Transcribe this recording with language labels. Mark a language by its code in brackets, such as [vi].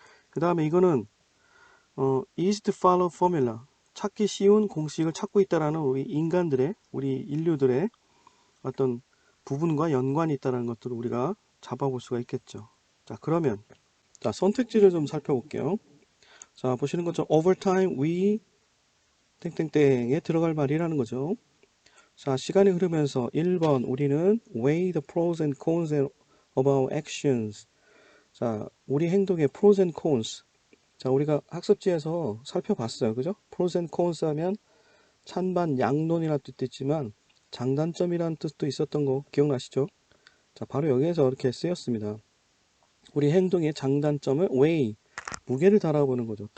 [ko] 그 다음에 이거는 [en] easy to follow formula, [ko] 찾기 쉬운 공식을 찾고 있다라는 우리 인간들의, 우리 인류들의 어떤 부분과 연관이 있다는 것들을 우리가 잡아볼 수가 있겠죠. 자, 그러면 자, 선택지를 좀 살펴볼게요. 자, 보시는 것처럼 [en] over time we [ko] 땡땡땡에 들어갈 말이라는 거죠. 자, 시간이 흐르면서 1번 우리는 [en] weigh the pros and cons of our actions. [ko] 자, 우리 행동의 pros and cons. 자, 우리가 학습지에서 살펴봤어요. 그죠? pros and cons 하면 찬반 양론이라는 뜻도 있지만 장단점이라는 뜻도 있었던 거 기억나시죠? 자, 바로 여기에서 이렇게 쓰였습니다. 우리 행동의 장단점을 weigh, 무게를 달아보는 거죠.